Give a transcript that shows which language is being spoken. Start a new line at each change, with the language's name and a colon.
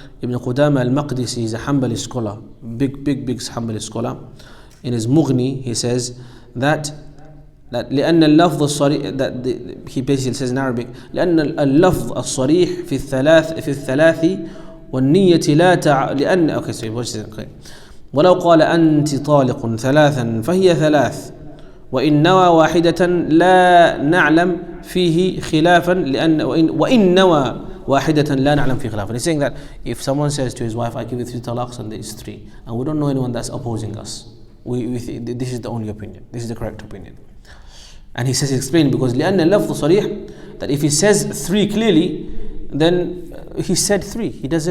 English: Ibn Qudama al-Maqdisi is a Hanbali scholar, big Hanbali scholar. In his Mughni, he says that
Arabic: لأن اللفظ الصريح,
English: that he basically says in Arabic,
Arabic: لأن اللفظ الصريح في الثلاث والنية لا لأن
English: okay, sorry, what's it? Okay.
Arabic: ولو قال أنت طالق 3 فهي 3 وإن نوى واحدة لا نعلم فيه خلافا لأن وإن نوى واحدة لا نعلم فيه خلافا.
English: He's saying that if someone says to his wife, I give you 3 talaqs, and there is 3, and we don't know anyone that's opposing us, this is the only opinion, this is the correct opinion. And he says, explain, because
Arabic: لأن اللفظ صريح,
English: that if he says 3 clearly, then he said 3.